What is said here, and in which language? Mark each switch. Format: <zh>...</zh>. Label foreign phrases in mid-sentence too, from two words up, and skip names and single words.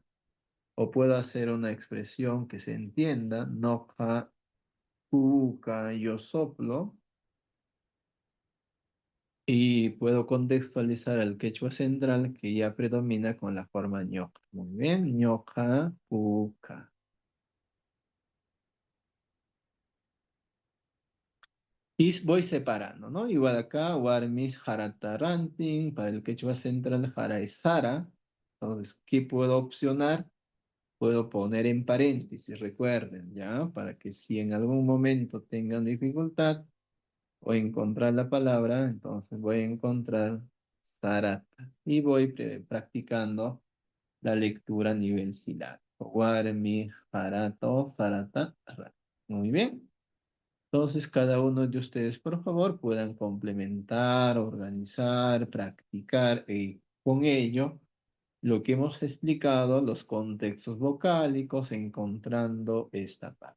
<es>O puedo hacer una expresión que se entienda,</es> <qu>noja, puka,</qu> <es>yo soplo, y puedo contextualizar al quechua central que ya predomina con la forma ñoca. Muy bien,</es> <qu>ñoca, puka.</qu> <es>Y voy separando, ¿no? Igual acá,</es> <qu>warmis, jaratarantin,</qu> <es>para el quechua central, jara es sara. Entonces, ¿qué puedo opcionar? Puedo poner en paréntesis, recuerden, ¿ya? Para que si en algún momento tengan dificultad o encontrar la palabra, entonces voy a encontrar sarata. Y voy practicando la lectura a nivel silábico.</es> <qu>Warmi, jarato, sarata, ra.</qu> <es>Muy bien. Entonces, cada uno de ustedes, por favor, puedan complementar, organizar, practicar y con ello lo que hemos explicado, los contextos vocálicos, encontrando esta parte.</es>